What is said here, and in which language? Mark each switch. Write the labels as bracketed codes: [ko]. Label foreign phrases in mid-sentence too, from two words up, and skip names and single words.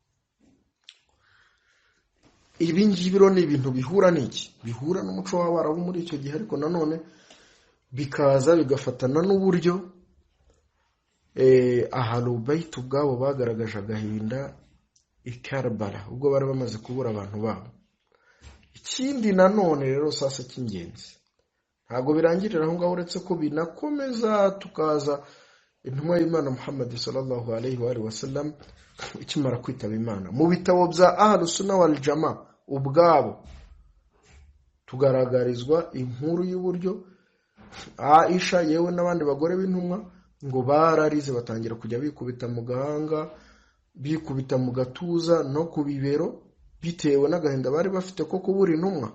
[rw] Ibi ngibi rero ni ibintu bihura n'iki, bihura n'umuco w'Abarabu muri icyo gihe, ariko nanone bikaza bigafatana n'uburyo Ahlul Bayt ubwabo bagaragaje agahinda i Karbala ubwo bari bamaze kubura abantu babo. Ikindi nanone rero sasa cy'ingenzi, ntabwo birangirira aho ngaho, uretse ko binakomeza tukaza intumwa y'Imana Muhammad [ar] صلى الله عليه وسلم [rw] ikimara kwitaba Imana. Mu bitabo bya [ar] أهل السنة والجماعة [rw] ubwabo tugaragarizwa inkuru y'uburyo Aisha yewe n'abandi bagore b'intumwa ngo bararize, batangira kujya bikubita mu gahanga, bikubita mu gatuza no ku bibero, bitewe n'agahinda bari bafite ko kubura intumwa.